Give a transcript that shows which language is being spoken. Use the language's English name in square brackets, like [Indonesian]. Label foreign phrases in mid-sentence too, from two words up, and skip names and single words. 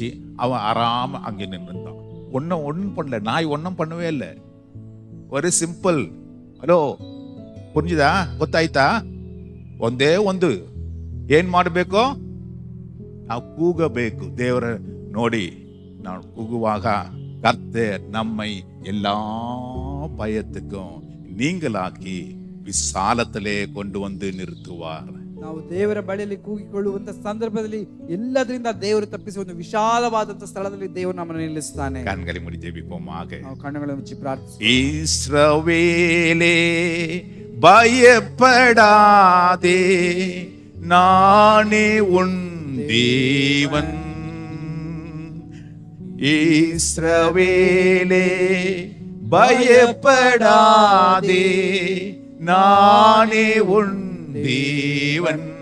[Tamil] அவன் ஆறாம அங்கே நின்றுந்தான். ஒன்னும் பண்ணல, நாய் ஒன்னும் பண்ணவே இல்லை. [Kannada] ஒரு ಸಿಂಪಲ್. ಹಲೋ, ಪುಂಜಿದಾ? ಗೊತ್ತಾಯ್ತಾ? ಒಂದೇ ಒಂದು ಏನ್ ಮಾಡಬೇಕು? ನಾವು ಕೂಗಬೇಕು. ದೇವರ ನೋಡಿ ನಾವು ಕೂಗುವಾಗ [Tamil] கர்த்தர் நம்மை எல்லா பயத்துக்கும் நீங்களாக்கி விசாலத்திலே கொண்டு வந்து நிறுத்துவார். [Kannada] ನಾವು ದೇವರ ಬಳಿಯಲ್ಲಿ ಕೂಗಿಕೊಳ್ಳುವಂತ ಸಂದರ್ಭದಲ್ಲಿ ಎಲ್ಲದರಿಂದ ದೇವರು ತಪ್ಪಿಸಿ ಒಂದು ವಿಶಾಲವಾದಂತ ಸ್ಥಳದಲ್ಲಿ ದೇವರು ನಮ್ಮನ್ನು ನಿಲ್ಲಿಸುತ್ತಾನೆ. [Tamil] கண்களை மூடி ஜெபிப்போமாக. [Kannada] ನಾವು ಕಣ್ಣುಗಳನ್ನು ಮುಚ್ಚಿ ಪ್ರಾರ್ಥಿಸೋಣ. [Tamil] இஸ்ரவேலே பயப்படாதே, நானே உன் தேவன். இஸ்ரவேலே பயப்படாதே, நானே உன் தேவன்.